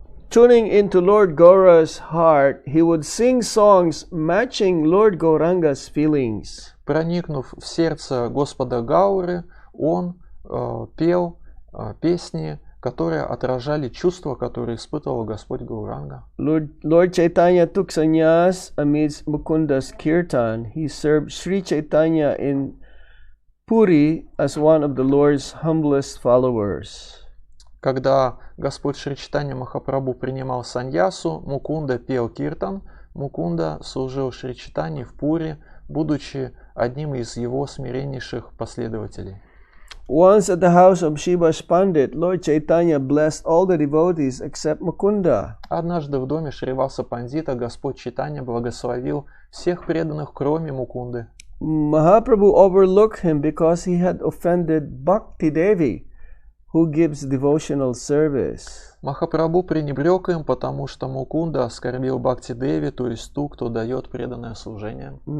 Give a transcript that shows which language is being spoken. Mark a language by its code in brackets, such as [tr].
[en] Tuning into Lord Gaura's heart, he would sing songs matching Lord Gauranga's feelings. [ru] Проникнув в сердце Господа Гауры, он пел песни, которые отражали чувства, которые испытывал Господь Гауранга. [en] Lord Chaitanya took sannyas amidst Mukunda's kirtan. He served Sri Chaitanya in Puri as one of the Lord's humblest followers. [ru] Когда Господь Шри Чайтанья Махапрабху принимал саньясу, Мукунда пел киртан. Мукунда служил Шри Чайтанье в Пури, будучи одним из его смиреннейших последователей. [en] Once at the house of Shiva's Pandit, Lord Chaitanya blessed all the devotees except Mukunda. [ru] Однажды в доме Шриваса Пандита Господь Чайтанья благословил всех преданных, кроме Мукунды. [en] Mahaprabhu overlooked him because he had offended Bhakti Devi, who gives devotional service. [ru] Махапрабху пренебрег им, потому что Мукунда оскорбил Бхакти Деви, то есть ту, кто дает преданное служение.